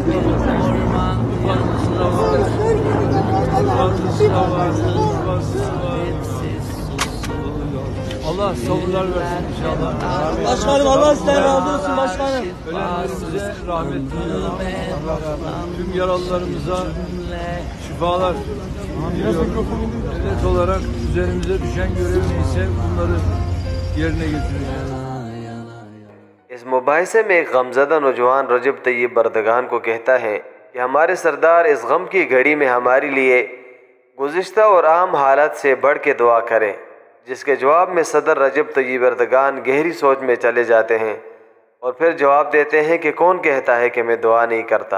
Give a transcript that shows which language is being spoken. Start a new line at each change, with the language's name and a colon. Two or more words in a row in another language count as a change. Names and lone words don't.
Turkish: Allah sabırlar versin inşallah. Başkanım Allah sizden razı olsun başkanım. Ölenlerimize rahmet diliyorum. Tüm yaralılarımıza şifalar diliyorum. Devlet olarak üzerimize düşen görev neyse bunları yerine getireceğiz.
Urdu: اس مباحثے میں ایک غمزدہ نوجوان رجب طیب اردوغان کو کہتا ہے کہ ہمارے سردار اس غم کی گھڑی میں ہمارے لیے گزشتہ اور عام حالات سے بڑھ کے دعا کریں، جس کے جواب میں صدر رجب طیب اردوغان گہری سوچ میں چلے جاتے ہیں اور پھر جواب دیتے ہیں کہ کون کہتا ہے کہ میں دعا نہیں کرتا.